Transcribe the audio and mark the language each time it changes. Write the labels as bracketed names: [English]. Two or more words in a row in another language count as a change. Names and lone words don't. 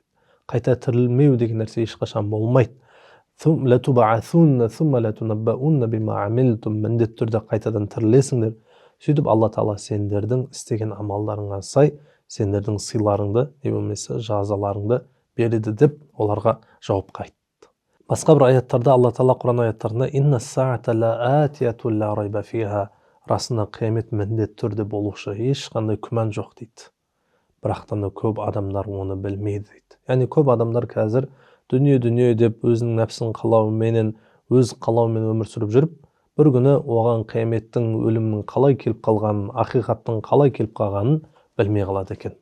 [Kazakh] Қайта тірілмеу деген нәрсе ешқашан болмайды. Міндетті түрде қайтадан тірілесіңдер. Сөйтіп Алла Тағала сендердің істеген амалдарыңа сай сендердің сыйларыңды, не болмаса жазаларыңды береді деп оларға жауапқа айтты. Басқа бір аяттарда Алла Тағала Құран аяттарында [Arabic] إن الساعة لآتية لا ريب فيها, [Kazakh] расында қиямет міндетті түрде болушы, ешқандай күмән жоқ дейді. Бірақтан да көп адамдар оны білмейді дейді. Яғни көп адамдар қазір дүние деп өзінің нәпсінің қалауыменен, өз қалауымен өмір сүріп жүріп, бір күні оған қияметтің, өлімнің қалай келіп қалғанын, ақиқаттың қалай келіп қалғанын білмей қалады екен.